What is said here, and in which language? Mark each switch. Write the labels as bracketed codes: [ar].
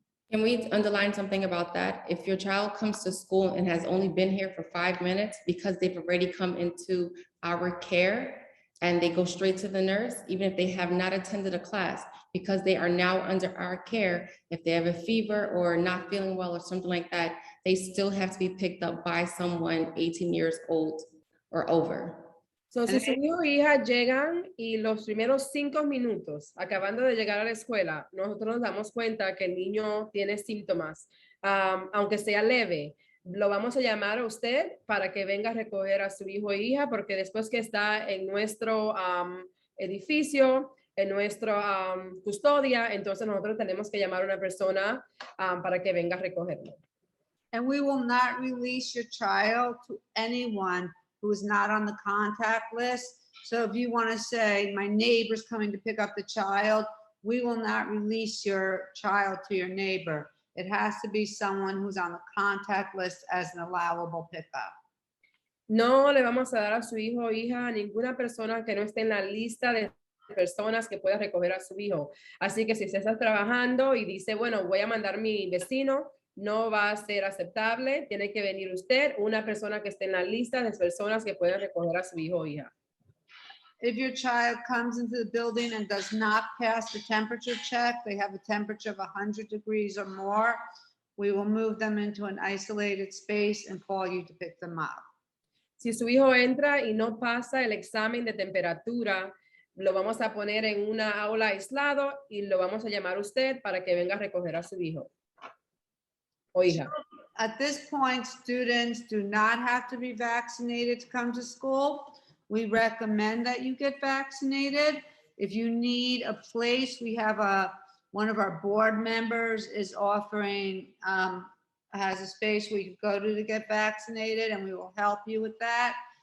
[en] Can we underline something about that? If your child comes to school and has only been here for 5 minutes because they've already come into our care and they go straight to the nurse, even if they have not attended a class, because they are now under our care, if they have a fever or not feeling well or something like that, they still have to be picked up by someone 18 years old or over. [es] So, si su hijo o hija llegan y los primeros 5 minutos, acabando de llegar a la escuela, nosotros nos damos cuenta que el niño tiene síntomas, aunque sea leve, lo vamos a llamar a usted para que venga a recoger a su hijo o hija, porque después que está en nuestro edificio, en nuestra custodia, entonces nosotros tenemos que llamar a una persona para que venga a recogerlo. [en] And we will not release your child to anyone who is not on the contact list. So if you want to say, my neighbor's coming to pick up the child, we will not release your child to your neighbor. It has to be someone who's on the contact list as an allowable pickup. [es] No le vamos a dar a su hijo o hija a ninguna persona que no esté en la lista de personas que pueda recoger a su hijo. Así que si usted está trabajando y dice, bueno, voy a mandar a mi vecino, no va a ser aceptable. Tiene que venir usted, una persona que esté en la lista de personas que puedan recoger a su hijo o hija. [en] If your child comes into the building and does not pass the temperature check, they have a temperature of 100 degrees or more, we will move them into an isolated space and call you to pick them up. [es] Si su hijo entra y no pasa el examen de temperatura, lo vamos a poner en una aula aislado y lo vamos a llamar a usted para que venga a recoger a su hijo o hija. [en] At this point, students do not have to be vaccinated to come to school. We recommend that you get vaccinated. If you need a place, we have one of our board members is offering, has a space where you can go to get vaccinated, and we will help you with that.